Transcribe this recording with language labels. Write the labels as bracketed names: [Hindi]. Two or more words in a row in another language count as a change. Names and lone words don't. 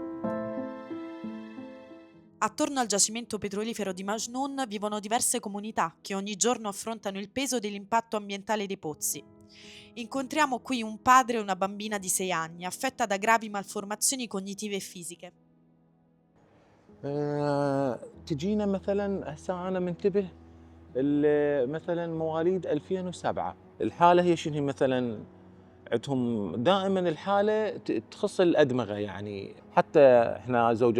[Italian] Attorno al giacimento petrolifero di Majnoon vivono diverse comunità che ogni giorno affrontano il peso dell'impatto ambientale dei pozzi. Incontriamo qui un padre e una bambina di 6 anni affetta da gravi malformazioni cognitive e fisiche. [Arabic] تجينا مثلا هسه انا منتبه مثلا مواليد 2007 الحاله هي شنو مثلا عندهم دائما الحاله تخص الادمغه يعني حتى احنا زوجة